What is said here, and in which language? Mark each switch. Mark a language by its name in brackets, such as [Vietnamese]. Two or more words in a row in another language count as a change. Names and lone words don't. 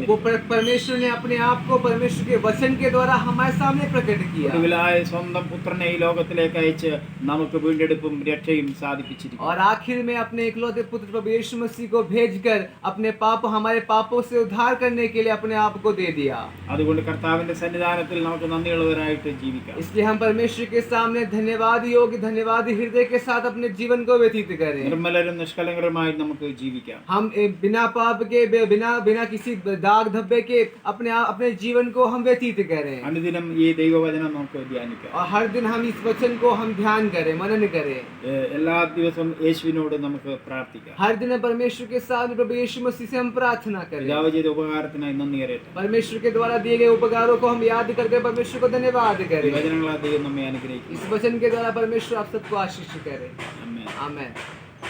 [Hindi] वो परमेश्वर ने अपने आप को परमेश्वर के वचन के द्वारा हमारे सामने प्रकट किया. [Malayalam] ഒടുവിലായ സ്വന്തം പുത്രനെ ഈ ലോകത്തിലേക്ക് അയച്ച് നമുക്ക് വീണ്ടെടുപ്പും രക്ഷയും സാധിപ്പിച്ചിരിക്കുന്നു. [Hindi] और आखिर में अपने इकलौते पुत्र प्रभु यीशु मसीह को भेजकर अपने हमारे पापों से उद्धार करने के लिए अपने आप को दे दिया. [Malayalam] അതുകൊണ്ട് കർത്താവിന്റെ സന്നിധാനത്തിൽ നമുക്ക് നന്ദിയുള്ളവരായിട്ട് ജീവിക്കാം. [Hindi] इसलिए हम परमेश्वर के सामने धन्यवाद योग्य, धन्यवादी हृदय के साथ अपने जीवन को व्यतीत करें. [Malayalam] നിർമ്മലരും നിഷ്കളങ്കരുമായി നമുക്ക് ജീവിക്കാം. [Hindi] हम बिना पाप के, बिना किसी दाग धब्बे के अपने जीवन को हम व्यतीत करें. [Malayalam] അനുദിനം ഈ ദൈവവചനം നമുക്ക് ധ്യാനിക്കാം. [Hindi] और हर दिन हम इस वचन को हम ध्यान करें, मनन करें. [Malayalam] എല്ലാ ദിവസവും യേശുവിനോട് നമുക്ക് പ്രാർത്ഥിക്കാം. [Hindi] हर दिन परमेश्वर के साथ प्रभु यीशु मसीह से हम प्रार्थना करें. [Malayalam] പിതാവ് ചെയ്ത ഉപകാരത്തിനായി നന്ദി അറിയട്ടെ. [Hindi] परमेश्वर के द्वारा दिए गए उपकारों को हम याद करके परमेश्वर को धन्यवाद [Malayalam] ഈ [Hindi] करें. [Malayalam] വചനങ്ങളാൽ ദൈവം നമ്മെ അനുഗ്രഹിക്കും. [Hindi] इस वचन के द्वारा परमेश्वर आप सबको आशीष करे. [Malayalam] ആമേൻ. [Hindi] आमेन.